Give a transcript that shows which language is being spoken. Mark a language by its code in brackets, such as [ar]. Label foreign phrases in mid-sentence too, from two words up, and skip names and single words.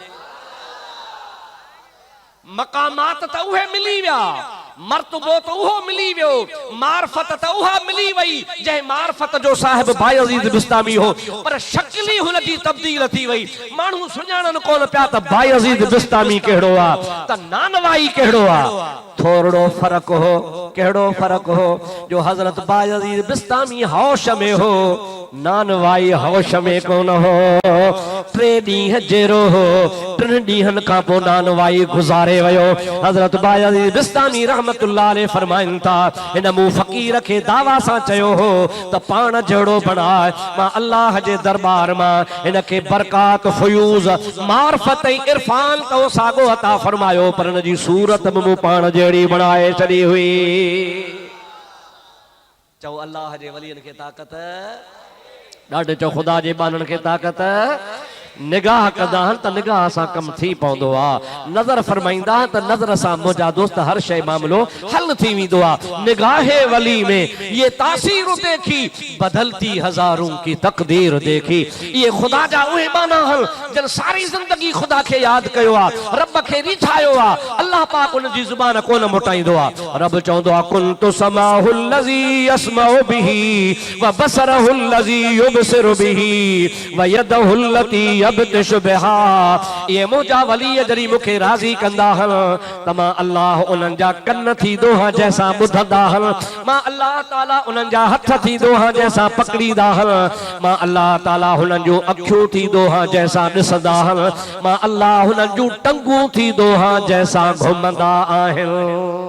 [sd] मकामात त उहे मिली विया मर्तबो तो उहो मिली वियो मार्फत त उहा मिली वई जंहिं मार्फत जो साहिब बायज़ीद बिस्तामी हो पर शक्ल ही हुन जी तब्दील थी वई माण्हू सुञाणन कोन पिया त बायज़ीद बिस्तामी कहिड़ो आ त नानवाई कहिड़ो आ थोड़ो फर्क हो कहिड़ो फर्क हो जो हजरत बायज़ीद बिस्तामी होश में हो नानवाई होश में कोन हो 3 ॾींहं जहिड़ो हो 3 ॾींहंनि खां पोइ नानवाई गुज़ारे वियो। हजरत बायज़ीद बिस्तामी [ar] رحمة الله علیه [sd] फरमाइन था हिन मूं फ़कीर खे दावा सां चयो हो त पाण जहिड़ो बणाए मां अल्लाह जे दरबार मां हिन खे बरकात फयूज़ मार्फत ऐं इरफान तो साॻो अता फरमायो पर हिन जी सूरत बि मूं पाण जहिड़ी बणाए छॾी हुई। चओ अल्लाह जे वलियनि खे ताक़त ॾाढे चओ ख़ुदा जे बाननि खे ताक़त निगाह कंदा त निगाह सां कम थी पवंदो आ नज़र फरमाईंदा त नज़र सां मुंहिंजा दोस्त हर शइ मामलो हल थी वेंदो आ। [ur] نگاہِ ولی میں یہ تاثیر دیکھی بدلتی ہزاروں کی تقدیر دیکھی [sd] ये खुदा जा उहे माना हल जन सारी जिंदगी खुदा खे याद कयो आ रब खे रिठायो आ अल्लाह पाक उन जी ज़ुबान कोन मोटाईंदो आ। रब चवंदो आ [ar] كنت سمعه الذي يسمع به و بصره الذي يبصر به و يده التي يبطش بها [sd] ये मुंहिंजा वली जरी मूंखे राज़ी कंदा हल त मां अल्लाह उन्हनि जा कन थी दोहा जैसा ॿुधंदा हल मां अल्लाह ताला उन्हनि जा हथ थी दोहा जैसा पकड़ींदा हल मां अल्लाह ताला हुननि जूं अखियूं थी दोहा जैसा ॾिसंदा हल मां अल्लाह हुननि जूं टंगूं थी दोहा जैसा घुमंदा आहिनि।